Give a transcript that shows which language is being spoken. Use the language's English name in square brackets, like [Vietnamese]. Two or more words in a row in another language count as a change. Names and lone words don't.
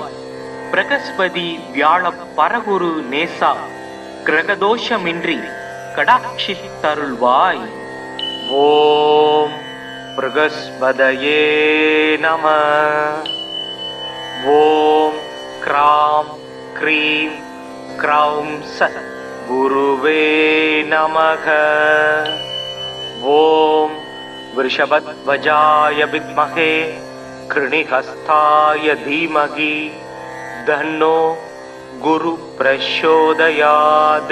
[Tamil] பிரகஸ்பதி வியாழ பரகுரு நேசா கிரகதோஷமின்றி கடாட்சித்தருள்வாய். [Sanskrit] ॐ बृहस्पतये नम. ॐ ग्राम् ग्रीम् ग्रौम् स गुरवे नमः. ஓம் वृषभध्वजाय विद्महे कृणिहस्ताय धीमहि तन्नो गुरुः प्रचोदयात्.